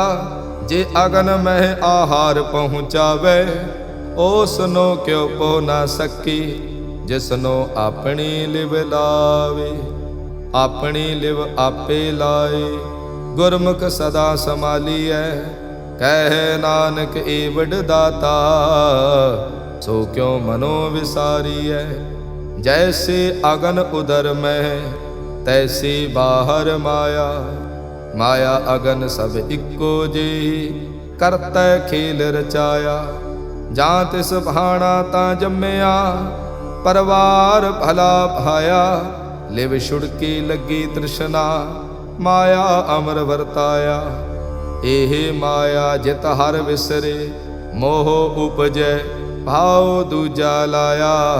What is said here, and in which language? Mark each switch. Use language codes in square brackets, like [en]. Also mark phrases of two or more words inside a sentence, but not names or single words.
[pa] ਜੇ ਅਗਨ ਮਹਿ ਆਹਾਰ ਪਹੁੰਚਾਵੇ, ਓਸਨੋ ਕਿਉ ਪੋ ਨਾ ਸਕੀ। ਜਿਸਨੋ ਆਪਣੀ ਲਿਵ ਲਾਵੇ, ਆਪਣੀ ਲਿਵ ਆਪੇ ਲਾਏ। ਗੁਰਮੁਖ ਸਦਾ ਸੰਭਾਲੀਐ। ਕਹਿ ਨਾਨਕ ਏ ਵਡ ਦਾਤਾ, [hi] सो क्यों मनो विसारिय। जैसे अगन उदर में तैसी बाहर माया, माया अगन सब इक्को जेही करतै खेल रचाया। जां तिस भाणा तां जम्मिया परवार भला भाया। लिव छुड़की लगी तृष्णा माया अमर वरताया। एहे माया जित हर विसरे मोह उपजै भाव दूजा लाया।